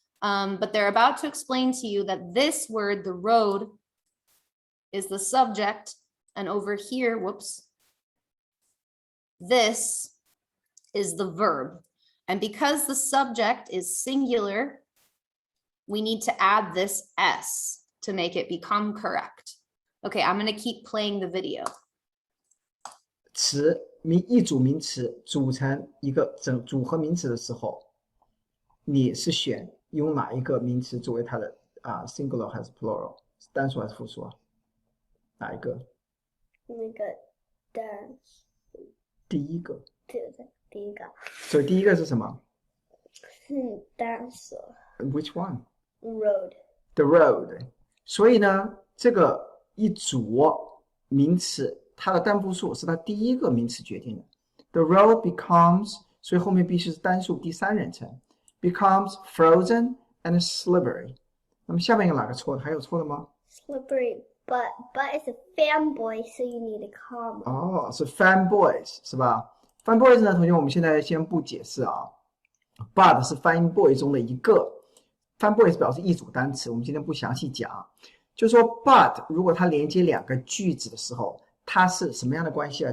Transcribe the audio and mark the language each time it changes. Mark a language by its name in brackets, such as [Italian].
[English] But they're about to explain to you that this word, the road, is the subject, and over here, whoops, this is the verb. And because the subject is singular, we need to add this S to make it become correct. Okay, I'm going to keep playing the video. [Chinese] 词一组名词组成一个组合名词的时候，你是选用哪一个名词作为它的singular 还是 plural， 单数还是复数啊？哪一个？那个dance 第一个，对的，第一个所以第一个是什么是 dance [English] ？Which one? road The road. [Chinese] 所以呢，这个一组名词，它的单复数是它第一个名词决定的。 [English] The road becomes， [Chinese] 所以后面必须是单数第三人称 [English] ，becomes frozen and slippery。 [Chinese] 那么下面有哪个错的？还有错的吗？ [English] slippery but is a fanboy so you need a comma [Chinese] 哦，是 fanboys 是吧 ？fanboys 呢，同学我们现在先不解释啊。 But 是 fanboy 中的一个 ，fanboys 表示一组单词，我们今天不详细讲。就说 but 如果它连接两个句子的时候，它是什么样的关系啊？